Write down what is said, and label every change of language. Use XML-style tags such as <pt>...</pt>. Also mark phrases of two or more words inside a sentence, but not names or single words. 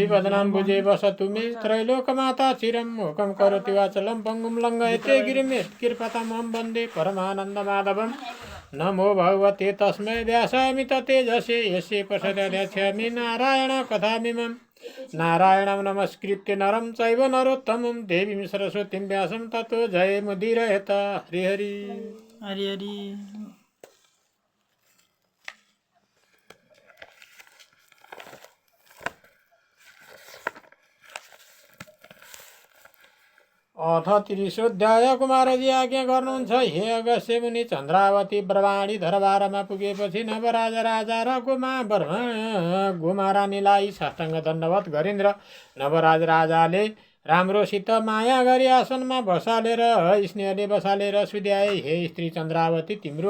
<sa>वदनां भुजे वसतु मे त्रैलोकमाता चिरं मुखं करोति वाचलं पङ्गुं लङ्घयते गिरिं यत्कृपतमं वन्दे परमानन्दमाधवं नमो भगवते तस्मै व्यासामित तेजसे यस्य प्रसदध्यक्षामि नारायण कथामिमम् नारायणं नमस्कृत्य नरं चैव नरोत्तमं देवीं सरस्वतीं व्यासं ततो जयमुदीरयेत हरि हरि हरि हरि।</sa> <ne>अथ 30 कुमारजी आज्ञा गर्नुहुन्छ हे अगस्त्य मुनि चन्द्रावती ब्रह्माणी दरबारमा पुगेपछि नवराज राजा र गुमारानीलाई साष्टाङ्ग दण्डवत गरिन् र नवराज राजाले राम्रोसित माया गरी आसनमा बसालेर स्नेहले बसालेर सुध्याए हे स्त्री चन्द्रावती तिम्रो</ne>